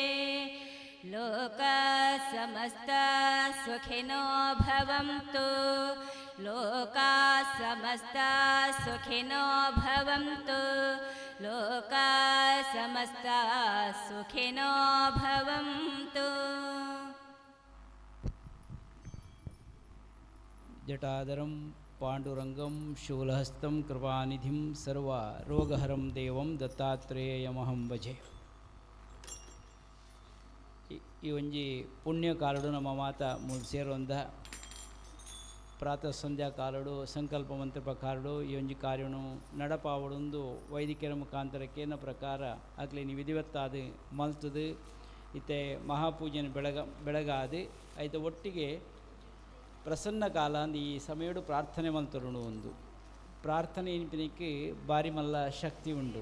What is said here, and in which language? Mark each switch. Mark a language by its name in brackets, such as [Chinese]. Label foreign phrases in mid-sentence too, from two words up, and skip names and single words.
[Sanskrit] लोका समस्ता सुखिनो भवन्तु लोका समस्ता सुखिनो भवन्तु लोका समस्ता सुखिनो भवन्तु जटाधरं पाण्डुरङ्गं शूलहस्तं कृपानिधिं सर्वरोगहरं देवं दत्तात्रेयमहं भजे. [Tulu] ಈ ಒಂಜಿ ಪುಣ್ಯ ಕಾಲಡು ನಮ್ಮ ಮಾತ ಮೂಲು ಸೇರೊಂದ ಪ್ರಾತಃ ಸಂಧ್ಯಾ ಕಾಲಡು ಸಂಕಲ್ಪ ಮಂತ್ರ ಕಾಲಡು ಈ ಒಂಜಿ ಕಾರ್ಯನು ನಡಪಾವಡೊಂದು ವೈದಿಕರ ಮುಖಾಂತರಕ್ಕೇನ ಪ್ರಕಾರ ಅಕ್ಲೇನಿ ವಿಧಿವತ್ತಾದ ಮಲ್ತದು ಇತ್ತೆ ಮಹಾಪೂಜೆನ ಬೆಳಗಾದು ಐತ ಒಟ್ಟಿಗೆ ಪ್ರಸನ್ನ ಕಾಲ ಅಂದು ಈ ಸಮಯಡು ಪ್ರಾರ್ಥನೆ ಮಲ್ತರುಣು ಒಂದು ಪ್ರಾರ್ಥನೆ ಇನ್ಪಿನಕ್ಕೆ ಬಾರಿ ಮಲ್ಲ ಶಕ್ತಿ ಉಂಡು.